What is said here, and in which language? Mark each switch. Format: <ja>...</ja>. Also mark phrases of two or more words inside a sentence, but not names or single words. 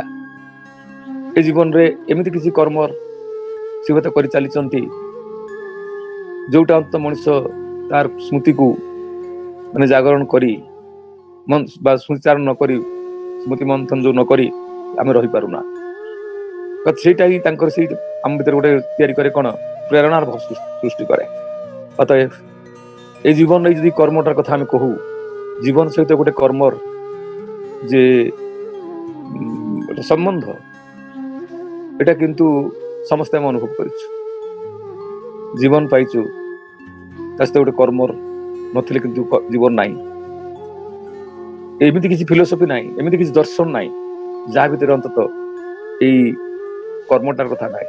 <or>ଏ ଜୀବନରେ ଏମିତି କିଛି କର୍ମ ସେ ହୁଏତ କରିଚାଲିଛନ୍ତି ଯୋଉଟା ଅନ୍ତ ମଣିଷ ତାର ସ୍ମୃତିକୁ ମାନେ ଜାଗରଣ କରି ବା ସ୍ମୃତିଚାରଣ ନ କରି, ସ୍ମୃତି ମନ୍ଥନ ଯୋଉ ନ କରି ଆମେ ରହିପାରୁନା। ସେଇଟା ହିଁ ତାଙ୍କର ସେଇ ଆମ ଭିତରେ ଗୋଟେ ତିଆରି କରେ କଣ, ପ୍ରେରଣାର ଭାବ ସୃଷ୍ଟି କରେ। ଅତଏବ ଏଇ ଜୀବନର ଯଦି କର୍ମଟାର କଥା ଆମେ କହୁ, ଜୀବନ ସହିତ ଗୋଟେ କର୍ମର ଯେ ସମ୍ବନ୍ଧ, ଏଟା କିନ୍ତୁ ସମସ୍ତେ ଆମେ ଅନୁଭବ କରିଛୁ। ଜୀବନ ପାଇଛୁ, ତା ସହିତ ଗୋଟେ କର୍ମର ନଥିଲେ କିନ୍ତୁ ଜୀବନ ନାହିଁ। ଏମିତି କିଛି ଫିଲୋସଫି ନାହିଁ, ଏମିତି କିଛି ଦର୍ଶନ ନାହିଁ ଯାହା ଭିତରେ ଅନ୍ତତଃ ଏଇ କର୍ମଟାର କଥା ନାହିଁ।</or>